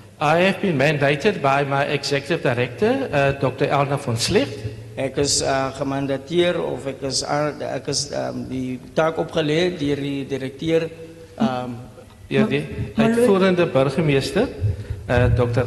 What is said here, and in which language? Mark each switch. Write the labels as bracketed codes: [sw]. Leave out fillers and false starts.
[en] I have been mandated by my Executive Director, Dr. Elna van Slicht. [af] Ek is gemandateer of ek is die taak opgelê deur die direkteur Die uitvoerende burgemeester, Dr.